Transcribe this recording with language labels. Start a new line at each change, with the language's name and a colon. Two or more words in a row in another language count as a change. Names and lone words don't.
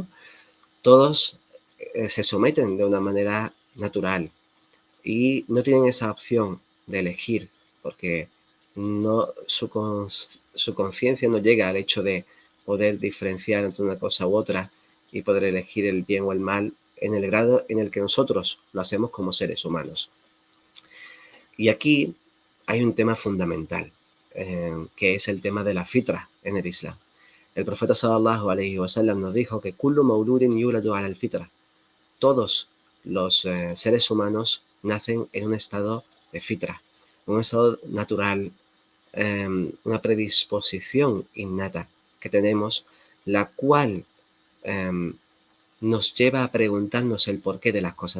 Spanish: Todos se someten de una manera natural y no tienen esa opción de elegir porque no, su conciencia no llega al hecho de poder diferenciar entre una cosa u otra y poder elegir el bien o el mal en el grado en el que nosotros lo hacemos como seres humanos. Y aquí hay un tema fundamental, que es el tema de la fitra en el Islam. El profeta
Arabic: صلى الله عليه وسلم
Spanish: nos dijo que
Arabic: كل مولود يولد على الفطرة.
Spanish: Todos los seres humanos nacen en un estado de fitra, un estado natural, una predisposición innata que tenemos, la cual nos lleva a preguntarnos el porqué de las cosas.